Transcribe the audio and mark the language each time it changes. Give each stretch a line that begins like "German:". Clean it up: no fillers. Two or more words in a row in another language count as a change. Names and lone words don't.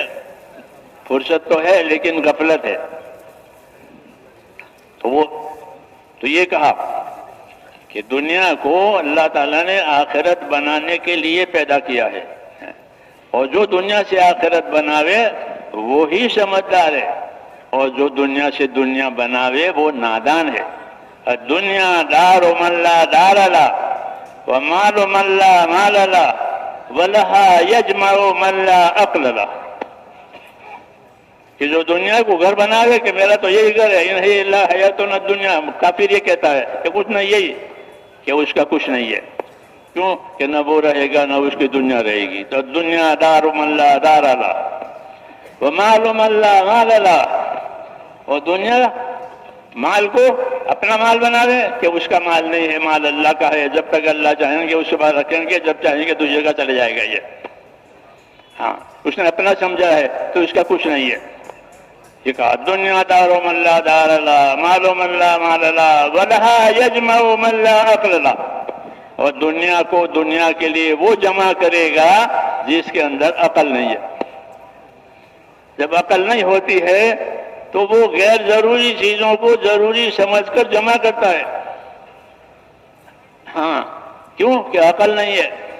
Hindi: फुर्सत तो है लेकिन गफलत है। तो ये कहा कि दुनिया को अल्लाह ताला ने आखिरत बनाने के लिए पैदा किया है, और जो दुनिया से आखिरत बनावे वो ही समझदार है, और जो दुनिया से दुनिया बनावे वो नादान है।
Arabic: الدنيا دار من لا دار له ومال من لا مال له ولها يجمع من لا عقل له,
Hindi: कि जो दुनिया को घर बनावे कि मेरा तो यही घर है, यही अल्लाह
Arabic: حياتنا الدنيا,
Hindi: काफिर ये कहता है कि कुछ नहीं, यही कि उसका कुछ नहीं है। क्यों? कि न वो रहेगा न उसकी दुनिया रहेगी।
Arabic: तो الدنيا دار من لا دار له ومال من لا مال له,
Hindi: और दुनिया माल को अपना माल बनावे कि उसका माल नहीं है, माल अल्लाह का है। जब तक अल्लाह चाहेंगे उसके बाद रखेंगे, जब चाहेंगे दूसरी जगह चले जाएगा ये। हाँ, उसने अपना समझा है तो उसका कुछ नहीं है।
Arabic: ये कहा الدنيا دار من لا دار له مال من لا مال له ولها يجمع من لا عقل له,
Hindi: और दुनिया को दुनिया के लिए वो जमा करेगा जिसके अंदर अकल नहीं है। जब अकल नहीं होती है तो वो गैर जरूरी चीजों को जरूरी समझकर जमा करता है। हाँ, क्यों? कि अकल नहीं है।